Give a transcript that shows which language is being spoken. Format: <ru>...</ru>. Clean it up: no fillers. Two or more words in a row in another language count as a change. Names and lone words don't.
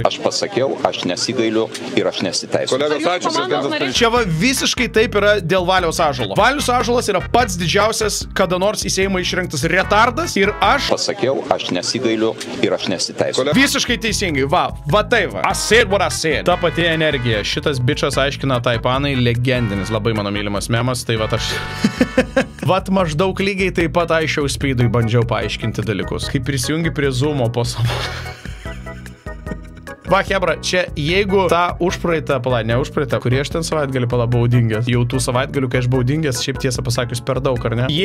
<lt>Aš pasakiau, aš nesigailiu ir aš nesiteisiu. Kolegos, ačiū. Čia va visiškai taip yra dėl Valiaus Ąžuolo. Valius Ąžuolas yra pats didžiausias kada nors į Seimą išrinktas retardas ir aš... Pasakiau, aš nesigailiu ir aš nesiteisiu. Visiškai teisingai, va tai va.</lt> <en>I said what I said.</en> <lt>Ta pati energija. Šitas bičas aiškina Taipanai, legendinis, labai mano mylimas memas, tai va aš... Vat maždaug lygiai taip pat aiškiau speedui bandžiau paaiškinti dalykus. Kai prisijungi prie Zoomo po savo... Va, hebra, čia jeigu tą užpraeitą, kurį aš ten savaitgalį baudingęs, jau tų savaitgalių, kai aš baudingęs, šiaip tiesą pasakius per daug, ar ne?</lt>